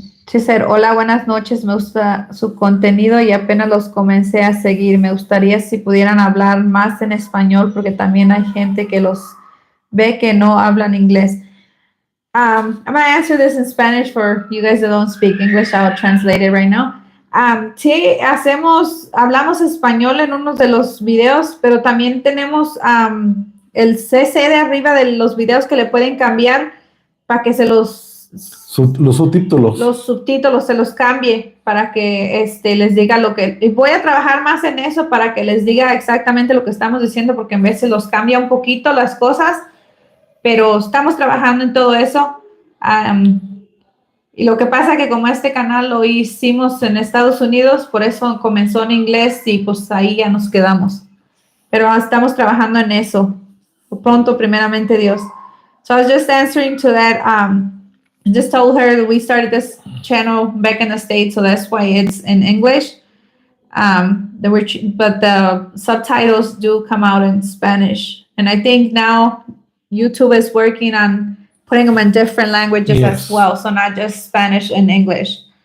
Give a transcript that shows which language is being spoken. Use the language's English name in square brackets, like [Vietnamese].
[Spanish] She said, hola, buenas noches, me gusta su contenido y apenas los comencé a seguir. Me gustaría si pudieran hablar más en español porque también hay gente que los ve que no hablan inglés. [English] I'm going to answer this in Spanish for you guys that don't speak English. I'll translate it right now. [Spanish] Sí, hablamos español en unos de los videos, pero también tenemos el CC de arriba de los videos que le pueden cambiar para que los subtítulos. Los subtítulos se los cambie para que les diga lo que... Y voy a trabajar más en eso para que les diga exactamente lo que estamos diciendo, porque en veces los cambia un poquito las cosas, pero estamos trabajando en todo eso. Y lo que pasa que como este canal lo hicimos en Estados Unidos, por eso comenzó en inglés y pues ahí ya nos quedamos. Pero estamos trabajando en eso. Pronto, primeramente Dios. [English] So I was just answering to that. I just told her that we started this channel back in the States, so that's why it's in English. But the subtitles do come out in Spanish. And I think now YouTube is working on putting them in different languages as well, so not just Spanish and English.